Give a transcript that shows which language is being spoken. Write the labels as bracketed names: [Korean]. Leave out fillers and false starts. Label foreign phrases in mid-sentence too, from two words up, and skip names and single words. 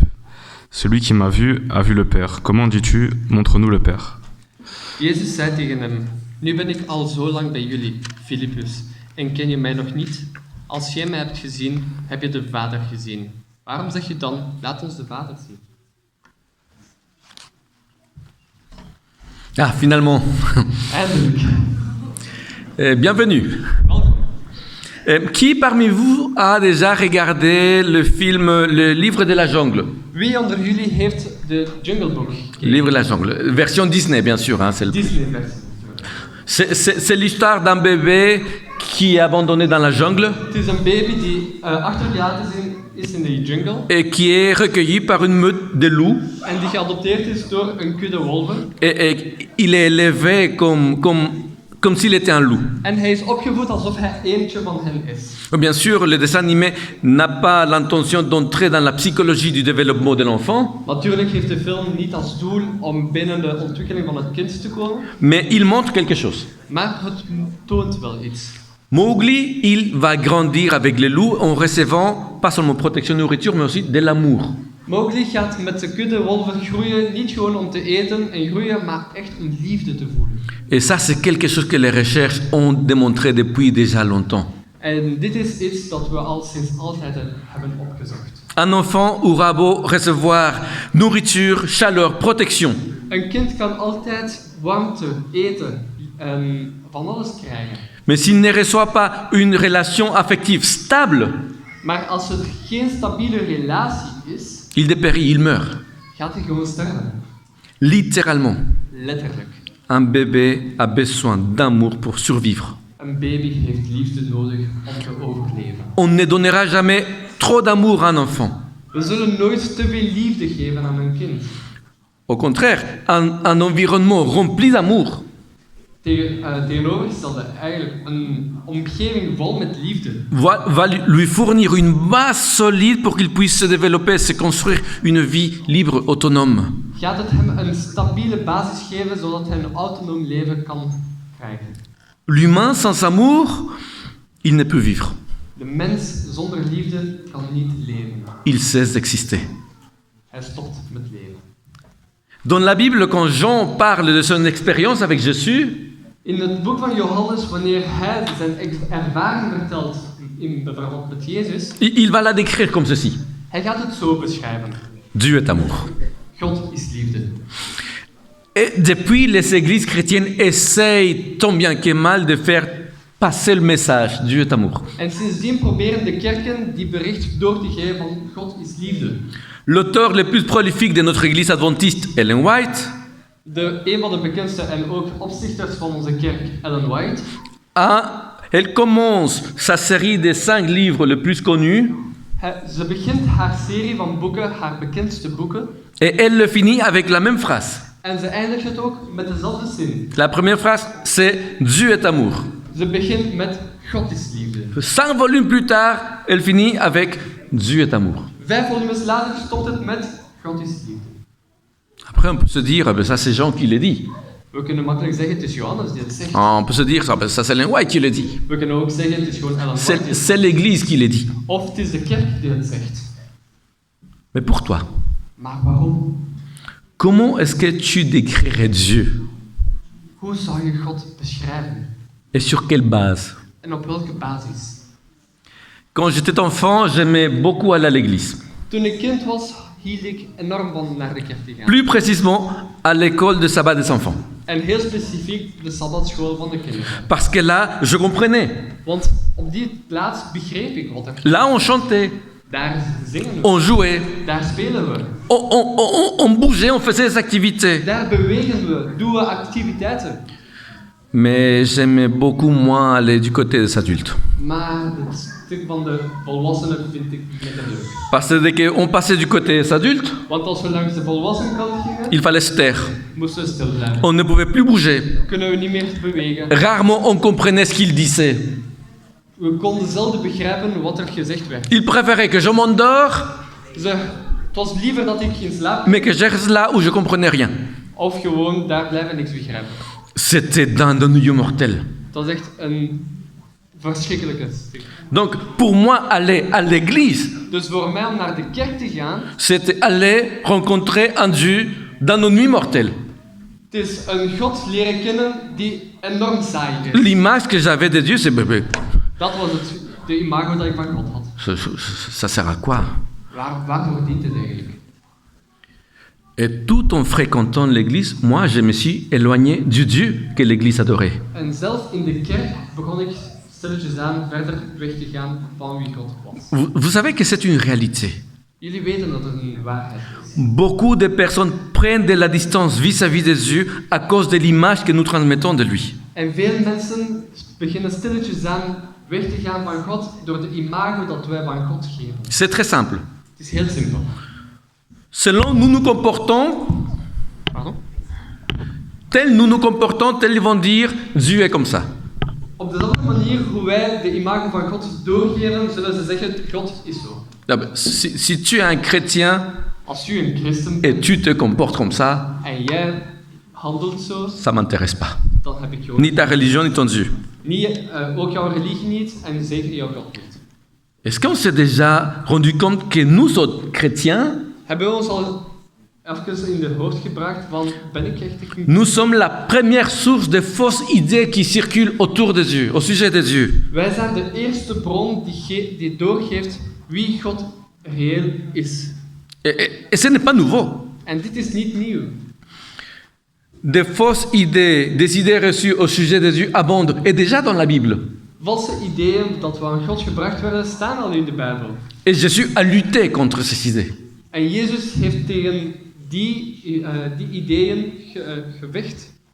[French] Celui qui m'a vu a vu le Père. Comment dis-tu, montre-nous le Père ? » [Dutch] Jezus zei tegen hem: Nu ben ik al zo lang bij jullie, Filippus, en ken je mij nog niet? Als jij mij hebt gezien, heb je de Vader gezien. Waarom zeg je dan: laat ons de Vader zien? [French] Ah, finalement. [Dutch] Eindelijk. [French] Bienvenue. [Dutch] Welkom. [French] Qui parmi vous a déjà regardé le film Le Livre de la Jungle? [Dutch] Wie onder jullie heeft de Jungle Book gekeken? [French] Le Livre de la Jungle. Version Disney, bien sûr. Hein, c'est [Dutch] Disney-versie. [French] C'est l'histoire d'un bébé qui est abandonné dans la jungle [Dutch] Het is een baby die achtergelaten is in de jungle [French] et qui est recueilli par une meute de loups. [Dutch] en die geadopteerd is door een kudde wolven. [French] Et il est élevé comme comme s'il était un loup. [Dutch] En hij is opgevoed alsof hij eentje van hen is. [French] Bien sûr, le dessin animé n'a pas l'intention d'entrer dans la psychologie du développement de l'enfant, [Dutch] Natuurlijk heeft de film niet als doel om binnen de ontwikkeling van het kind te komen, [French] mais il montre quelque chose. [Dutch] maar het toont wel iets. [French] Mowgli, il va grandir avec les loups en recevant pas seulement protection et nourriture, mais aussi de l'amour. [Dutch] Mowgli gaat met de kudde wolven groeien, niet gewoon om te eten en groeien, maar echt om liefde te voelen. [French] Et ça, c'est quelque chose que les recherches ont démontré depuis déjà longtemps. [Dutch] En dit is iets dat we al sinds altijd hebben opgezocht. [French] Un enfant aura beau recevoir nourriture, chaleur, protection. [Dutch] Een kind kan altijd warmte, eten en van alles krijgen. [French] Mais s'il ne reçoit pas une relation affective stable, [Dutch] Maar als het geen stabiele relatie is, [French] il dépérit, il meurt. [Dutch] gaat hij gewoon sterven. [French] Littéralement. [Dutch] Letterlijk. [French] Un bébé a besoin d'amour pour survivre. [Dutch] Een baby heeft liefde nodig om te overleven. [French] On ne donnera jamais trop d'amour à un enfant. [Dutch] We zullen nooit te veel liefde geven aan een kind. [French] Au contraire, un environnement rempli d'amour [Dutch] Tegenovergestelde, eigenlijk een omgeving vol met liefde. [French] va lui fournir une base solide pour qu'il puisse se développer, se construire une vie libre, autonome. [Dutch] Gaat het hem een stabiele basis geven zodat hij een autonoom leven kan krijgen. [French] L'humain sans amour, il ne peut vivre. [Dutch] De mens zonder liefde kan niet leven. [French] Il cesse d'exister. [Dutch] Hij stopt met leven. [French] Dans la Bible, quand Jean parle de son expérience avec Jésus, [Dutch] In het boek van Johannes, wanneer hij zijn ervaring vertelt in verband met Jezus, [French] il va la décrire comme ceci. [Dutch] hij gaat het zo beschrijven. [French] Dieu est amour. [Dutch] God is liefde. [French] Et depuis, les églises chrétiennes essayent tant bien que mal de faire passer le message, Dieu est amour. [Dutch] En sindsdien proberen de kerken die bericht door te geven van God is liefde. [French] L'auteur le plus prolifique de notre église adventiste, Ellen White, [Dutch] Een van de bekendste en ook opstichters van onze kerk, Ellen White, [French] elle commence sa série des 5 livres les plus connus [Dutch] ze begint haar serie van boeken, haar bekendste boeken, [French] et elle le finit avec la même phrase. [Dutch] en ze eindigt het ook met dezelfde zin. [French] La première phrase, c'est Dieu est amour. [Dutch] Ze begint met God is liefde. [French] 5 volumes plus tard, elle finit avec Dieu est amour. [Dutch] 5 volumes later stopt het met God is liefde. [French] Après, on peut se dire, ça c'est Jean qui l'a dit. [Dutch] We kunnen makkelijk zeggen, het is Johannes die het zegt. [French] On peut se dire, ça c'est Ellen White qui l'a dit. [Dutch] We kunnen ook zeggen, het is gewoon Ellen White die het [French] C'est [Dutch] zegt. [French] l'église qui l'a dit. [Dutch] Of het is de kerk die het zegt. [French] Mais pour toi, [Dutch] Maar waarom? [French] comment est-ce que tu décrirais Dieu? [Dutch] Hoe zou je God beschrijven? [French] Et sur quelle base? [Dutch] En op welke basis? [French] Quand j'étais enfant, j'aimais beaucoup aller à l'église. [Dutch] Toen ik kind was, hield ik enorm van naar de kerk te gaan. [French] Plus précisément, à l'école de sabbat des enfants. [Dutch] En heel specifiek de sabbatschool van de kinderen. [French] Parce que là, je comprenais. [Dutch] Want op die plaats begreep ik wat er. [French] Là, on chantait, [Dutch] Daar zingen we. [French] on jouait, [Dutch] Daar spelen we. [French] on bougeait, on faisait des activités. [Dutch] Daar bewegen we. Doen we activiteiten. [French] Mais j'aimais beaucoup moins aller du côté des adultes. [Dutch] Maar het stuk van de volwassenen vind ik minder leuk. [French] Parce que dès qu'on passait du côté des adultes, [Dutch] Want als we langs de volwassenenkant gingen, [French] il fallait se taire. [Dutch] moesten we stil blijven. [French] On ne pouvait plus bouger. [Dutch] Kunnen we niet meer bewegen. [French] Rarement on comprenait ce qu'il disait. [Dutch] We konden zelden begrijpen wat er gezegd werd. [French] Il préférait que je m'endors, [Dutch] Het was liever dat ik ging slapen, [French] mais que je reste là où je comprenais rien. [Dutch] of gewoon daar blijven en niks begrijpen. [French] C'était d'un ennui mortel. [Dutch] Het was echt een verschrikkelijke stuk. [French] Donc, pour moi, aller à l'église, [Dutch] Dus voor mij om naar de kerk te gaan, [French] c'était aller rencontrer un Dieu d'un ennui mortel. [Dutch] het is een God leren kennen die enorm saai is. [French] L'image que j'avais de Dieu, c'est... [Dutch] Dat was de imago dat ik van God had. [French] Ça sert à quoi? [Dutch] Waarvoor dient het eigenlijk? [French] Et tout en fréquentant l'église, moi, je me suis éloigné du Dieu que l'église adorait. [Dutch] En zelf in de kerk begon ik stilletjes aan verder weg te gaan van wie God was. [French] Vous savez que c'est une réalité. [Dutch] Jullie weten dat het een waarheid is. [French] Beaucoup de personnes prennent de la distance vis-à-vis de Dieu à cause de l'image que nous transmettons de lui. [Dutch] En veel mensen beginnen stilletjes aan weg te gaan van God door de imago dat wij van God geven. [French] C'est très simple. [Dutch] Het is heel simpel. [French] Selon nous nous comportons, [Dutch] Pardon? [French] tel nous nous comportons, tel ils vont dire Dieu est comme ça. [Dutch] Op dezelfde manier hoe wij de imago van God doorgeven, zullen ze zeggen, God is zo. [French] Si tu es un chrétien [Dutch] Als u een christen [French] et [Dutch] bent [French] tu te comportes comme ça, [Dutch] en jij handelt zo, [French] ça m'intéresse pas. [Dutch] dan heb ik jou [French] Ni ta religion, ni ton Dieu. [Dutch] niet, ook jouw religie niet en zeker jouw God niet. [French] Est-ce qu'on s'est déjà rendu compte que nous autres chrétiens, [Dutch] Hebben we ons al even in de hoofd gebracht van, ben ik echt een [French] nous sommes la première source de fausses idées qui circulent autour de Dieu, au sujet de Dieu. [Dutch] Wij zijn de eerste bron die doorgeeft wie God reëel is. [French] Et ce n'est pas nouveau. [Dutch] En dit is niet nieuw. [French] Des fausses idées, des idées reçues au sujet de Dieu abondent, et déjà dans la Bible. [Dutch] Valse ideeën dat we aan God gebracht werden, staan al in de Bijbel. [French] Et Jésus a lutté contre ces idées. [Dutch] En Jezus heeft tegen die ideeën gevecht.